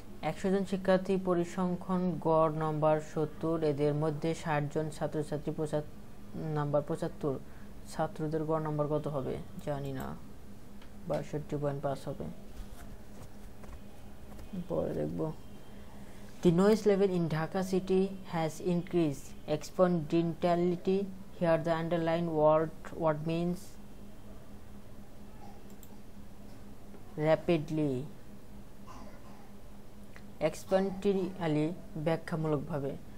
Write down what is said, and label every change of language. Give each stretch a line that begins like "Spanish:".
Bangla: 100 জন শিক্ষার্থী পরিসংখ্যান গড় নম্বর 70। এদের মধ্যে 60 জন ছাত্রছাত্রী, নাম্বার 75। ছাত্রদের গড় নম্বর কত হবে জানি না, 62.5 হবে। পরে দেখব।
English: The noise level in Dhaka city has increased exponentially. Here the underlined word means rapidly.
Bangla: exponentially ব্যাখ্যামূলকভাবে।